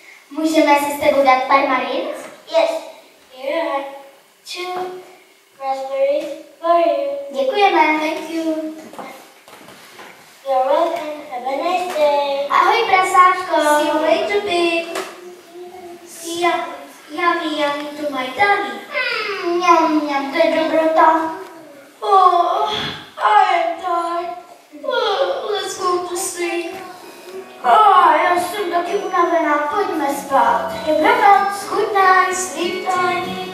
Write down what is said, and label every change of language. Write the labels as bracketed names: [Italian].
[Czech] Můžeme si s tebou dát pár malin? [English] Yes. Here are 2 raspberries for you. [Czech] Děkujeme. [English] Thank you. You're welcome. Have a nice day. [Czech] Ahoj, prasátko. [English] See you later, pig. Yummy to my tummy. Yum, [Czech] to je dobrota. [English] Oh, I am tired. Let's go to sleep. [Czech] Já jsem taky unavená, pojďme spát. [English] Dobranoc, good night, sleep time.